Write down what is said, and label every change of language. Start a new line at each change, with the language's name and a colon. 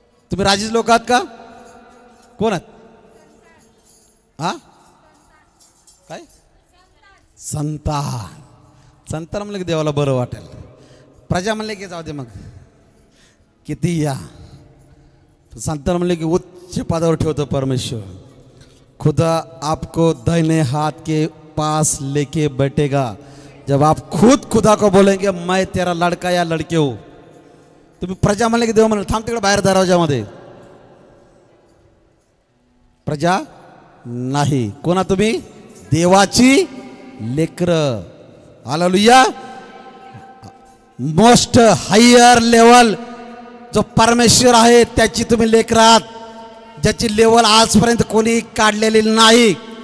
Marathi: तुम्ही राजाचे लोक आहात का? कोण आहात? हा, काय? संतान. संतान म्हणलं की देवाला बरं वाटेल. प्रजा म्हणले की जाऊ दे मग किती या. संतान म्हणले की उच्च पदावर ठेवतो परमेश्वर.
Hindi: खुदा आपको दाहिने हाथ के पास लेके बैठेगा जब आप खुद खुदा को बोलेंगे मैं तेरा लड़का या लड़के हो.
Marathi: तुम्ही प्रजा म्हणले की देव म्हणलं थांब तिकडे बाहेर दरवाजामध्ये. प्रजा नाही. कोणा तुम्ही? देवाची लेकर. हालेलुया. मोस्ट हायर लेवल जो परमेश्वर आहे त्याची तुम्ही लेकर आहात, ज्याची लेवल आजपर्यंत कोणी काढलेली नाही.